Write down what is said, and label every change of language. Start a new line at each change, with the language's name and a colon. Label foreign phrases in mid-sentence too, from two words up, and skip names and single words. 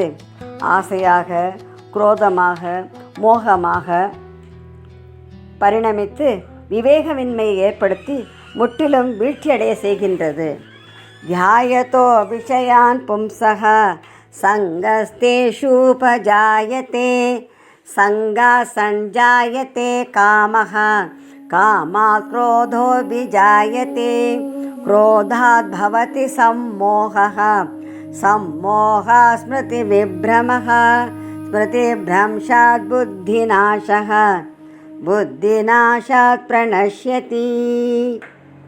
Tamil: ஆசையாக, குரோதமாக, மோகமாக பரிணமித்து விவேகமின்மையை ஏற்படுத்தி முற்றிலும் வீழ்ச்சியடைய செய்கின்றது.
Sanskrit: ध्यायतो विषयान् पुंसः सङ्गस्तेषूपजायते सङ्गात् सञ्जायते कामः कामात् क्रोधो विजायते क्रोधात् भवति सम्मोहः सम्मोहा स्मृति विभ्रमः स्मृतिभ्रंशात् बुद्धिनाशः बुद्धिनाशात् प्रणश्यति.